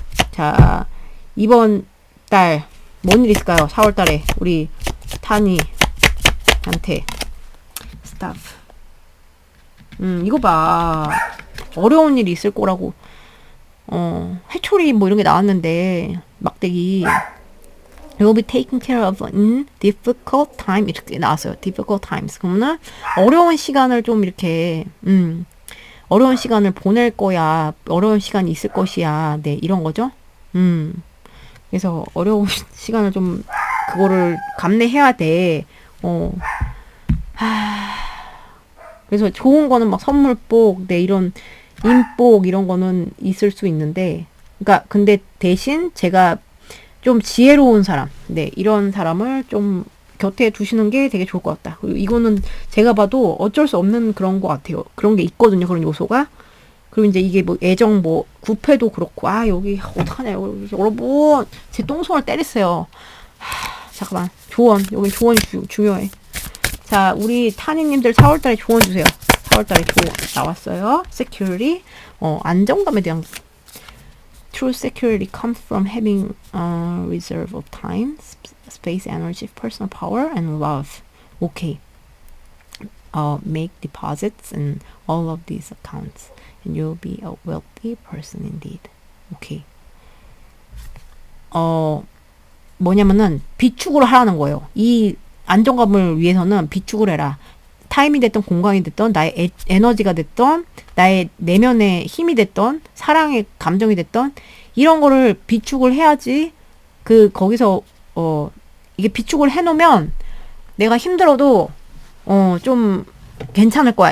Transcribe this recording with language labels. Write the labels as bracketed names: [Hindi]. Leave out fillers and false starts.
[Korean] 자, 이번 달, 뭔 일 있을까요? 4월 달에, 우리, 타니한테, 스타프. 이거 봐. 어려운 일이 있을 거라고. 회초리 뭐 이런 게 나왔는데, 막대기. [English] You will be taken care of in difficult time. [Korean] 이렇게 나왔어요. [English] difficult times. [Korean] 그러면 어려운 시간을 좀 이렇게, 어려운 시간을 보낼 거야. 어려운 시간이 있을 것이야. 네, 이런 거죠. 그래서 어려운 시간을 좀, 그거를 감내해야 돼. 그래서 좋은 거는 막 선물복, 네, 이런 인복, 이런 거는 있을 수 있는데, 그러니까, 근데 대신 제가 좀 지혜로운 사람, 네, 이런 사람을 좀 곁에 두시는 게 되게 좋을 것 같다. 그리고 이거는 제가 봐도 어쩔 수 없는 그런 것 같아요. 그런 게 있거든요. 그런 요소가. 그리고 이제 이게 뭐 애정 뭐 구패도 그렇고, 여기 어떡하냐. 여러분, 제 똥손을 때렸어요. 잠깐만. 조언. 여기 조언이 중요해. 자, 우리 타니님들 4월달에 조언 주세요. 4월달에 조언 나왔어요. security. 안정감에 대한 [English] True security comes from having a reserve of time, space, energy, personal power, and love. Okay. Make deposits in all of these accounts, and you'll be a wealthy person indeed. Okay. [Korean] 뭐냐면은 비축을 하라는 거예요. 이 안정감을 위해서는 비축을 해라. 타임이 됐던 공간이 됐던 나의 에너지가 됐던 나의 내면의 힘이 됐던 사랑의 감정이 됐던 이런 거를 비축을 해야지 거기서 이게 비축을 해놓으면 내가 힘들어도 좀 괜찮을 거야.